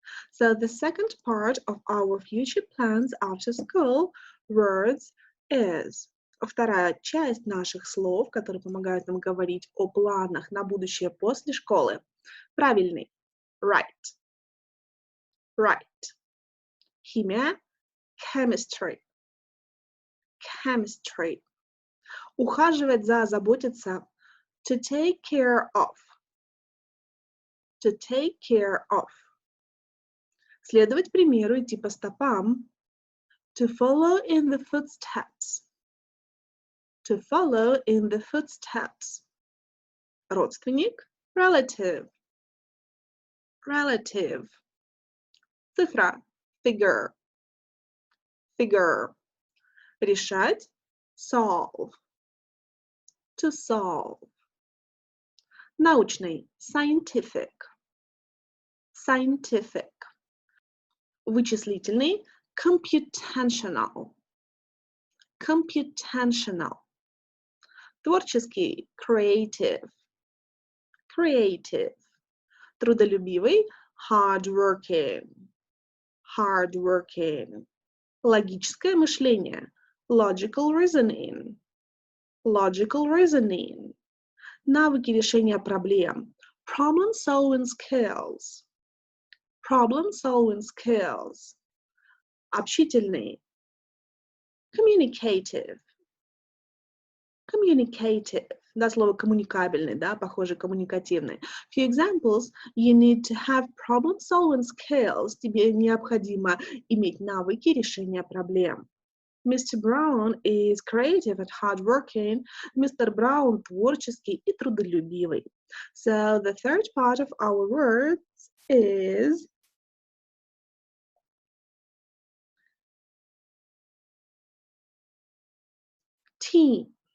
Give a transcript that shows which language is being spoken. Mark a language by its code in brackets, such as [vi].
[en] So the second part of our future plans after school, words, is. [ru] Вторая часть наших слов, которые помогают нам говорить о планах на будущее после школы. [en] Правильный. Right. Right. Химия. Chemistry. Chemistry. [ru] Ухаживать за, заботиться. [en] To take care of. To take care of. [ru] Следовать примеру, идти по стопам. [en] To follow in the footsteps. To follow in the footsteps. Родственник. Relative. Relative. Цифра. Figure. Figure. Решать. Solve. To solve. Научный. Scientific. Scientific. Вычислительный. Computational. Computational. Творческий. Creative. Creative. Трудолюбивый. Hardworking. Hardworking. [ru] Логическое мышление. Logical reasoning. [en] Logical reasoning. [ru] Навыки решения проблем. [en] Problem-solving skills. Problem-solving skills. Общительный. Communicative. Communicative. [ru] Да, слово коммуникабельный, да, похоже, коммуникативный. [en] Few examples. You need to have problem-solving skills. [ru] Тебе необходимо иметь навыки решения проблем. [en] Mr. Brown is creative and hardworking. Mr. [ru] Brown творческий и трудолюбивый. [en] So the third part of our words is team.